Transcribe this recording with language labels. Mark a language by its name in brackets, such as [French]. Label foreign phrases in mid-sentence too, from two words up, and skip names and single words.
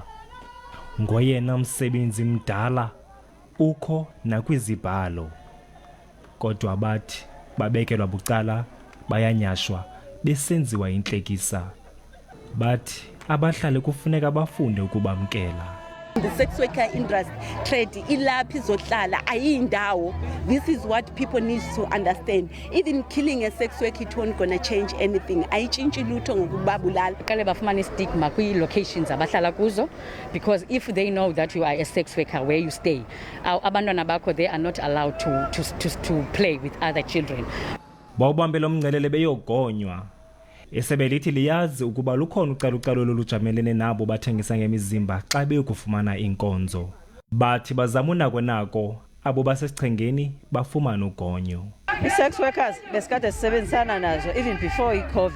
[Xhosa] Ngoyena msebenzi mdala ukho nakwizibhalo. Kodwa bathi babekelwa bucala, bayanyashwa, besenziwa intlekisa. Bathi abahlali kufuneka bafunde ukubamkela. [English] The sex worker industry trade [Xhosa] ilaphi izohlala ayindawo. [English] This is what people need to understand. Even killing a sex worker, it won't gonna change anything. [Xhosa] Ayitshintshi lutho ngokubabulala. Kale bafumana stigma kwi-locations abahlala kuzo, [English] because if they know that you are a sex worker where you stay, [Xhosa] abantwana bakho, [English] they are not allowed to play with other children. [Xhosa] Bawubambela umngcelele beyogonywa. Isebe lithi liyazi ukuba lukhona ucalucalulo olujamelene nabo bathengisa ngemizimba xa beyokufumana inkonzo. Bathi bazama unako abo basesichengeni bafumana ugonyo. I- [English] sex workers [Xhosa] besikade sisebenzisana nazo [English] even before [Xhosa] i-COVID.